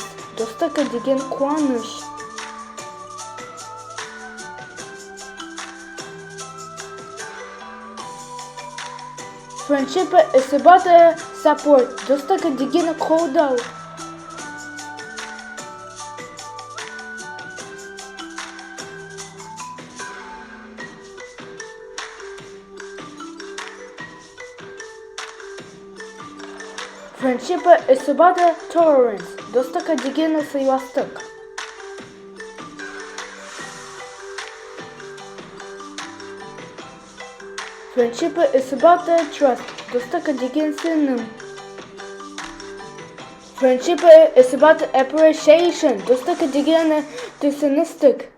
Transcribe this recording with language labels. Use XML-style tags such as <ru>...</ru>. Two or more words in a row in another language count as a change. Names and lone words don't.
<kk>Достығы деген қуаныш.</kk> <en>Friendship is about support.</en> <kk>Достығы деген қолдау.</kk> <en>Friendship is about tolerance.</en> <kk>Достығы деген сыйластық.</kk> <en>Friendship is about trust.</en> <kk>Достығы деген сенім.</kk> <en>Friendship is about appreciation.</en> <kk>Достығы деген түсіністік.</kk>